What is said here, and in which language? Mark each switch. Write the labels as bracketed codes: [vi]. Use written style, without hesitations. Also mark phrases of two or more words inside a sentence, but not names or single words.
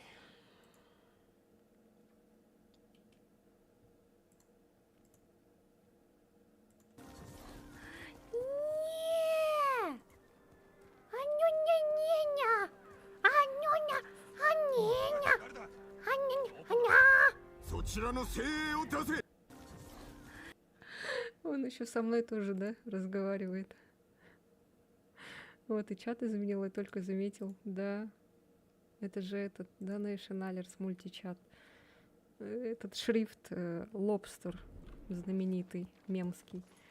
[ru] Не! Анюня-неня! Анюня! Аненя! Аня-аня! [ja] そちらの精鋭を出せ [ru] Он еще со мной тоже, да, разговаривает. Вот, и чат изменил, я только заметил. Да, это же этот, да, Nation Alerts мультичат. Этот шрифт Лобстер, знаменитый, мемский.